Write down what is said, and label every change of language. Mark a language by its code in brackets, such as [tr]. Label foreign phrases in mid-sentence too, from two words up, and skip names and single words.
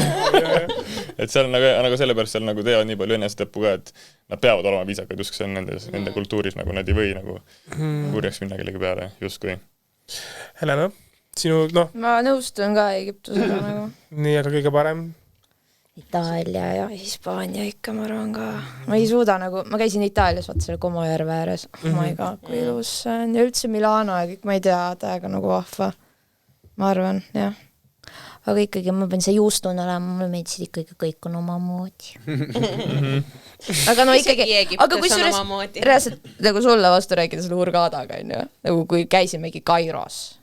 [et] Et seal on nagu sellepärast seal nagu teevad nii palju enesetõppu ka, et nad peavad olema viisakad, justkui see on nende kultuuris, nagu nad ei või nagu kurjaks minna kellegi peale, justkui. Helena, sinu, ma nõustun ka Egiptusega nagu. Nii, aga kõige parem? Itaalia ja Hispaania ikka, ma arvan ka. Ma ei suuda nagu, ma käisin Itaalias, vaata selle Como järve ääres. [en] Oh my god, [et] kui ilus see on. Ja üldse Milano ja kõik, ma ei tea, täiega nagu vahva. Ma arvan, jah. Aga ikkagi ma pean see juustun olema, mulle meeldisid ikkagi kõik on oma moodi. Aga no ikkagi, aga kui reaalselt nagu sulle vastu rääkida selle Hurghadaga, nagu kui käisimegi Kairos.